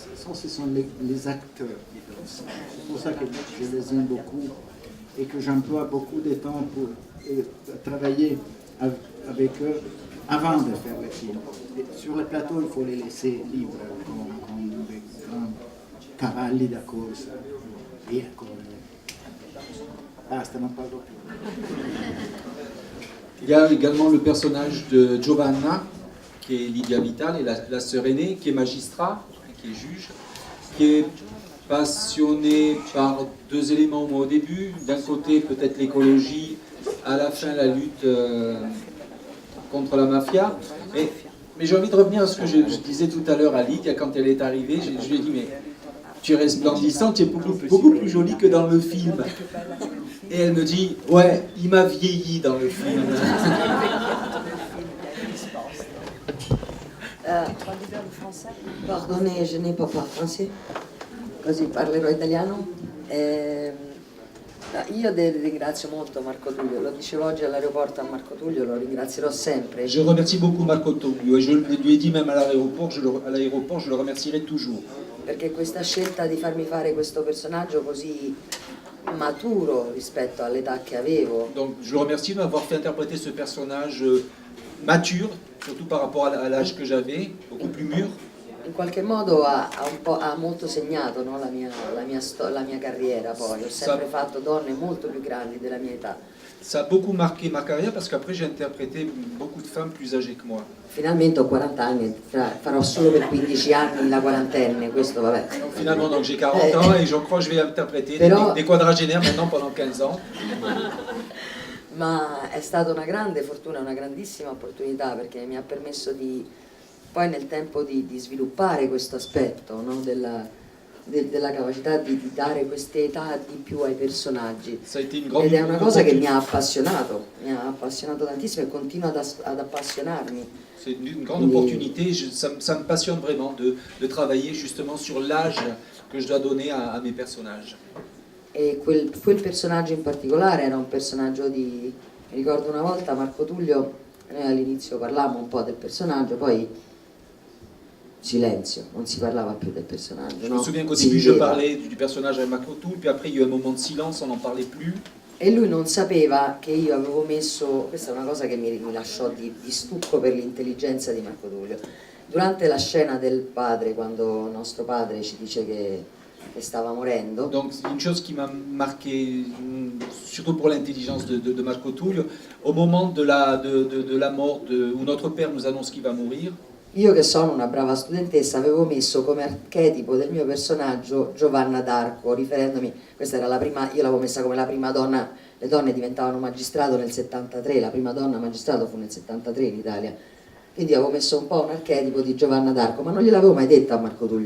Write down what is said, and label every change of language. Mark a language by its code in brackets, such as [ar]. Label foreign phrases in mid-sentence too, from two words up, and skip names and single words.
[fr] Ce sont les acteurs qui font ça. C'est pour ça que je les aime beaucoup et que j'emploie beaucoup de temps pour travailler avec eux avant de faire le film. Et sur le plateau, il faut les laisser libres, comme des grands [it] cavalli da corsa. Via con... Basta, non parlo più. [fr] Il y a également le personnage de Giovanna, qui est Lydia Vital, et la sœur aînée, qui est magistrat, qui est juge, qui est passionnée par deux éléments au début. D'un côté, peut-être l'écologie, à la fin, la lutte contre la mafia. Mais j'ai envie de revenir à ce que je disais tout à l'heure à Lydia, quand elle est arrivée. Je lui ai dit, mais tu es resplendissante, tu es beaucoup plus jolie que dans le film. Et elle me dit, ouais, il m'a vieilli dans le film. Pardonnez, je n'ai pas parlé français, [it] così parlerò italiano. Io ringrazio molto Marco Tullio, lo dicevo oggi all'aeroporto a Marco Tullio, lo ringrazierò sempre. [fr] Je remercie beaucoup Marco Tullio et je lui ai dit même à l'aéroport, je le remercierai toujours. [it] Perché questa scelta di farmi fare questo personaggio così maturo rispetto all'età che avevo. [fr] Donc je le remercie de m'avoir fait interpréter ce personnage mature, surtout par rapport à l'âge que j'avais, beaucoup plus mûr. [it] In qualche modo ha molto segnato, no, la mia carriera poi. Ho sempre fatto donne molto più grandi della mia età. [fr] Ça a beaucoup marqué ma carrière parce qu'après j'ai interprété beaucoup de femmes plus âgées que moi. [it] Finalmente ho 40 anni, farò solo per 15 anni la quarantenne, questo vabbè. [fr] Finalement donc j'ai 40 ans et je crois que je vais interpréter des quadragénaires maintenant pendant 15 ans. [it] Ma è stata una grande fortuna, una grandissima opportunità perché mi ha permesso di poi nel tempo di sviluppare questo aspetto, no? della capacità di dare queste età di più ai personaggi. Ed è una cosa che mi ha appassionato tantissimo e continua ad appassionarmi. [fr] C'est une grande opportunité, ça me passionne vraiment de travailler justement sur l'âge que je dois donner à mes personnages. [it] E quel personaggio in particolare era un personaggio mi ricordo una volta Marco Tullio, noi all'inizio parlavamo un po' del personaggio, poi silenzio, non si parlava più del personaggio. [fr] Je me souviens qu'au début je parlais du personnage avec Marco Tullio, puis après il y a eu un moment de silence, on n'en parlait plus. [it] E lui non sapeva che io avevo messo, questa è una cosa che mi lasciò di stucco per l'intelligenza di Marco Tullio. Durante la scena del padre, quando nostro padre ci dice che stava morendo. [fr] Donc une chose qui m'a marqué, surtout pour l'intelligence de Marco Tullio, au moment de la mort où notre père nous annonce qu'il va mourir. [it] Io che sono una brava studentessa avevo messo come archetipo del mio personaggio Giovanna d'Arco, riferendomi, questa era la prima, io l'avevo messa come la prima donna, le donne diventavano magistrato nel 73, la prima donna magistrato fu nel 73 in Italia, quindi avevo messo un po' un archetipo di Giovanna d'Arco, ma non gliel'avevo mai detta a Marco Tullio.